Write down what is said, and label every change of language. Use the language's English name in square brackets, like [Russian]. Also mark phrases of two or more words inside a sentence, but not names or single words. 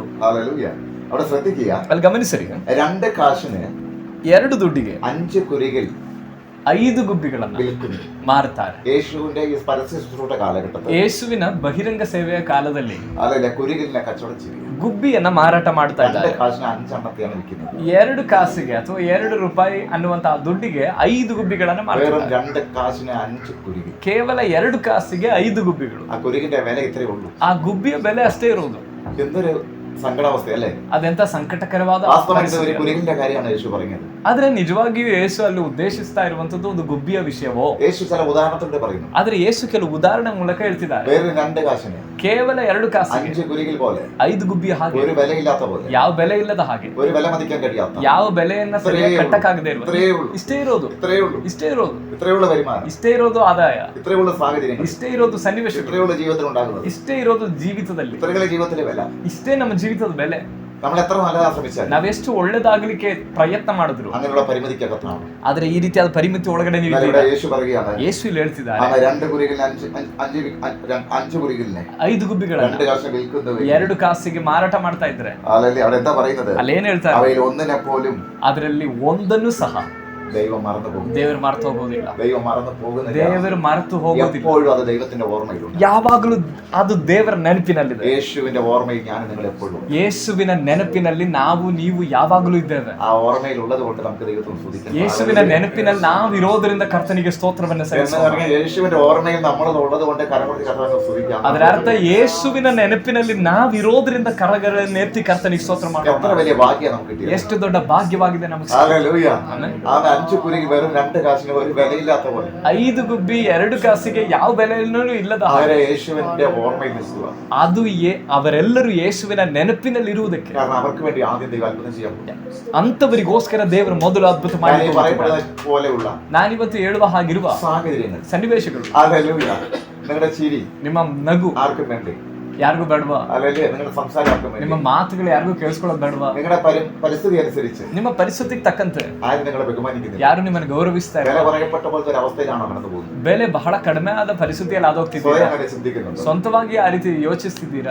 [Malayalam] ഹല്ലേലൂയ. അവിടെ ശ്രദ്ധിക്കുക, [Kannada] ಅಲ್ಲಿ ಗಮನಿಸಿರಿ, [Malayalam] 2 കാശിന് [Kannada] 2 ದುಡ್ಡಿಗೆ [Malayalam] 5 കുരികിൽ [Kannada] 5 ಗುಬ್ಬಿಗಳನ್ನ [Malayalam] വിൽക്കുന്നു. [Kannada] ಮಾರುತ್ತಾರೆ. [Malayalam] യേശുവിന്റെ ഈ പരസ്യ ശുശ്രൂഷ കാലഘട്ടത്തിൽ, [Kannada] ಯೇಸುವಿನ ಬಹಿರಂಗ ಸೇವೆಯ ಕಾಲದಲ್ಲಿ [Malayalam] അതല്ല കുരികിലിനെ കച്ചവടം ചെയ്യും. [Kannada] ಗುಬ್ಬಿಯನ್ನ ಮಾರಾಟ ಮಾಡ್ತಾ 2 ಇದ್ದಾರೆ. [Malayalam] കാശിന് 5 എണ്ണത്തെയാണ് വിൽക്കുന്നത്. [Kannada] 2 ಕಾಸಿಗೆ ಅಥವಾ 2 ರೂಪಾಯಿ ಅನ್ನುವಂತಹ ದುಡ್ಡಿಗೆ 5 ಗುಬ್ಬಿಗಳನ್ನ [Malayalam] വെറും [Kannada] ಮಾರ್ತಾರೆ. [Malayalam] 2 കാശിന് 5 കുരികിൽ. [Kannada] ಕೇವಲ 2 ಕಾಸಿಗೆ 5 ಗುಬ್ಬಿಗಳು. [Malayalam] ആ കുരികിന്റെ വില ഇത്രയേ ഉള്ളൂ. [Kannada] ಆ ಗುಬ್ಬಿಯ ಬೆಲೆ ಅಷ್ಟೇ ಇರುವುದು. [Malayalam] എന്തൊരു സങ്കടാവസ്ഥ അല്ലേ? [Kannada] ಅದೆಂತ ಸಂಕಟಕರವಾದ [Malayalam] വാസ്തവമായിട്ട് ഒരു കുരികിന്റെ കാര്യമാണ് യേശു പറഞ്ഞത്. [Kannada] ಆದ್ರೆ ನಿಜವಾಗಿಯೂ ಯೇಸು ಅಲ್ಲಿ ಉದ್ದೇಶಿಸ್ತಾ ಇರುವಂತದ್ದು ಒಂದು ಗುಬ್ಬಿಯ ವಿಷಯವೋ? [Malayalam] യേശു ചില ಉದಾಹರಣത്തോടെ പറയുന്നു. [Kannada] ಆದ್ರೆ ಯೇಸು ಕೆಲವು ಉದಾಹರಣೆ ಮೂಲಕ ಹೇಳ್ತಿದ್ದಾರೆ. [Malayalam] വേറെ 2 കാശിന് [Kannada] ಕೇವಲ 2 ಕಾಸಿಗೆ [Malayalam] 5 കുരികിൽ പോലെ, [Kannada] 5 ಗುಬ್ಬಿಯ ಹಾಗೆ, [Malayalam] ഒരു വിലയില്ലാത്ത പോലെ, [Kannada] ಯಾವ ಬೆಲೆ ಇಲ್ಲದ ಹಾಗೆ, [Malayalam] ഒരു വില മതിക്കാൻ കഴിയാത്ത, [Kannada] ಯಾವ ಬೆಲೆಯನ್ನ ಸರಿಯಾಗಿ ಕಟ್ಟಕ್ಕಾಗದೇ ಇರುವ, [Malayalam] ഇത്രയേ ഉള്ളൂ, [Kannada] ಇಷ್ಟೇ ಇರೋದು, [Malayalam] ഇത്രയേ ഉള്ളൂ, [Kannada] ಇಷ್ಟೇ ಇರೋದು, [Malayalam] ഇത്രയേ ഉള്ള വരുമാനം, [Kannada] ಇಷ್ಟೇ ಇರೋದು ಆದಾಯ, [Malayalam] ഇത്രയേ ഉള്ള സാഹചര്യങ്ങൾ, [Kannada] ಇಷ್ಟೇ ಇರೋದು ಸನ್ನಿವೇಶಗಳು, [Malayalam] ഇത്രയേ ഉള്ള ജീവിതത്തിൽ ഉണ്ടാകുന്നത്, [Kannada] ಇಷ್ಟೇ ಇರೋದು ಜೀವಿತದಲ್ಲಿ, [Malayalam] ഇത്രയുള്ള ജീവിതത്തിലെ വില. [Kannada] ಇಷ್ಟೇ ನಮ್ಮ ಜೀವಿತದ ಬೆಲೆ. [Malayalam] നമ്മൾ എത്ര നല്ലതാ ശ്രമിച്ചാൽ [Kannada] ನಾವೆಷ್ಟು ಒಳ್ಳೇದಾಗ್ಲಿಕ್ಕೆ ಪ್ರಯತ್ನ ಮಾಡಿದ್ರು [Malayalam] അങ്ങനെയുള്ള പരിമിതിക്കകത്താണ്. [Kannada] ಆದ್ರೆ ಈ ರೀತಿಯಾದ ಪರಿಮಿತಿ ಒಳಗಡೆ ನೀವು [Malayalam] ഇവിടെ യേശു പറയുകയാണ്, [Kannada] ಯೇಸು ಇಲ್ಲಿ ಹೇಳ್ತಿದ್ದಾರೆ, [Malayalam] 2 കുരികിൽ 5 കുരികിലിനെ [Kannada] 5 ಗುಬ್ಬಿಗಳನ್ನ [Malayalam] 2 കാശിന് വിൽക്കുന്നത്. [Kannada] 2 ಕಾಸಿಗೆ ಮಾರಾಟ ಮಾಡ್ತಾ ಇದ್ರೆ [Malayalam] അല്ലെങ്കിൽ അവിടെ എന്താ പറയുന്നത്? [Kannada] ಅಲ್ಲೇನ್ ಹೇಳ್ತಾರೆ? [Malayalam] അവയിൽ ഒന്നിനെ പോലും [Kannada] ಅದರಲ್ಲಿ ಒಂದನ್ನು ಸಹ [Malayalam] ദൈവം മറന്നു പോകും. [Kannada] ದೇವರು ಮರೆತು ಹೋಗೋದಿಲ್ಲ. [Malayalam] ദൈവം മറന്നു പോകുന്നില്ല. [Kannada] ದೇವರು ಮರೆತು ಹೋಗೋದಿಲ್ಲ. [Malayalam] എപ്പോഴും അത് ദൈവത്തിന്റെ ഓർമ്മയിലുണ്ട്. [Kannada] ಯಾವಾಗಲೂ ಅದು ದೇವರ ನೆನಪಿನಲ್ಲಿದೆ. [Malayalam] യേശുവിന്റെ ഓർമ്മയിൽ ഞാൻ നിങ്ങൾ എപ്പോഴും, [Kannada] ಯೇಸುವಿನ ನೆನಪಿನಲ್ಲಿ ನಾವು ನೀವು ಯಾವಾಗಲೂ ಇದ್ದೇವೆ. [Malayalam] ആ ഓർമ്മയിൽ ഉള്ളത് കൊണ്ട് നമുക്ക് ദൈവത്തെ സ്തുതിക്കാം. [Kannada] ಯೇಸುವಿನ ನೆನಪಿನಲ್ಲಿ ನಾವು ಇರೋದ್ರಿಂದ ಕರ್ತನಿಗೆ ಸ್ತೋತ್ರವನ್ನು ಸಲ್ಲಿಸೋಣ. [Malayalam] യേശുവിന്റെ ഓർമ്മയിൽ നമ്മൾ ഉള്ളത് കൊണ്ട് കരമൊഴി കർത്താവിനെ സ്തുതിക്കാം. [Kannada] ಅದರ ಅರ್ಥ ಯೇಸುವಿನ ನೆನಪಿನಲ್ಲಿ ನಾವು ಇರೋದ್ರಿಂದ ಕರಗಳನ್ನು ಎತ್ತಿ ಕರ್ತನಿಗೆ ಸ್ತೋತ್ರ ಮಾಡೋಣ. [Malayalam] എത്ര വലിയ ഭാഗ്യം നമുക്ക് കിട്ടിയത്. [Kannada] ಎಷ್ಟು ದೊಡ್ಡ ಭಾಗ್ಯವಾಗಿದೆ ನಮಗೆ. [Malayalam] ഹല്ലേലൂയ. ആ 5 കുരികിൽ വെറും 2 കാശിന് ഒരു വിലയില്ലാത്ത പോലെ, [Kannada] 5 ಗುಬ್ಬಿ 2 ಕಾಸಿಗೆ ಯಾವ ಬೆಲೆಯನ್ನೂ ಇಲ್ಲದ [Malayalam] അവരെ യേശുവിന്റെ ഓർമ്മയിൽ നിൽക്കുക. [Kannada] ಅದು ಅವರೆಲ್ಲರೂ ಯೇಸುವಿನ ನೆನಪಿನಲ್ಲಿ ಇರುವುದಕ್ಕೆ, [Malayalam] കാരണം അവർക്ക് വേണ്ടി ആദ്യം ദൈവം അത്ഭുതം ചെയ്യാൻ പോകും. [Kannada] ಅಂತವರಿಗೋಸ್ಕರ ದೇವರು ಮೊದಲು ಅದ್ಭುತ ಮಾಡಿ [Malayalam] പോലെയുള്ള [Kannada] ನಾನಿವತ್ತು ಹೇಳುವ ಹಾಗಿರುವ [Malayalam] സാഹചര്യങ്ങൾ, [Kannada] ಸನ್ನಿವೇಶಗಳು, [Malayalam] ഹല്ലേലൂയ. നിങ്ങളുടെ ചിരി [Kannada] ನಿಮ್ಮ ನಗು [Malayalam] ആർക്കും വേണ്ടി, [Kannada] ಯಾರಿಗೂ ಬೇಡವಾ? [Malayalam] അല്ലെങ്കിൽ നിങ്ങളുടെ സംസാരം ആർക്കും വേണ്ടി, [Kannada] ನಿಮ್ಮ ಮಾತುಗಳು ಯಾರಿಗೂ ಕೇಳಿಸ್ಕೊಳ್ಳೋದು ಬೇಡವಾ? [Malayalam] നിങ്ങളുടെ പരിസ്ഥിതി അനുസരിച്ച് [Kannada] ನಿಮ್ಮ ಪರಿಸ್ಥಿತಿಗೆ ತಕ್ಕಂತೆ [Malayalam] ആരും നിങ്ങളെ ബഹുമാനിക്കുന്നില്ല. [Kannada] ಯಾರು ನಿಮ್ಮನ್ನು ಗೌರವಿಸ್ತಾ [Malayalam] വില [Kannada] ಇಲ್ಲ. [Malayalam] പറയപ്പെട്ട പോലത്തെ ഒരു അവസ്ഥയിലാണോ കടന്നു പോകുന്നത്? [Kannada] ಬೆಲೆ ಬಹಳ ಕಡಿಮೆ ಆದ ಪರಿಸ್ಥಿತಿಯಲ್ಲಿ ಆದೋಗ್ತಿದ್ದೀರಾ? [Malayalam] സ്വയം അങ്ങനെ ചിന്തിക്കുന്നുണ്ടോ? [Kannada] ಸ್ವಂತವಾಗಿ ಆ ರೀತಿ ಯೋಚಿಸ್ತಿದ್ದೀರಾ?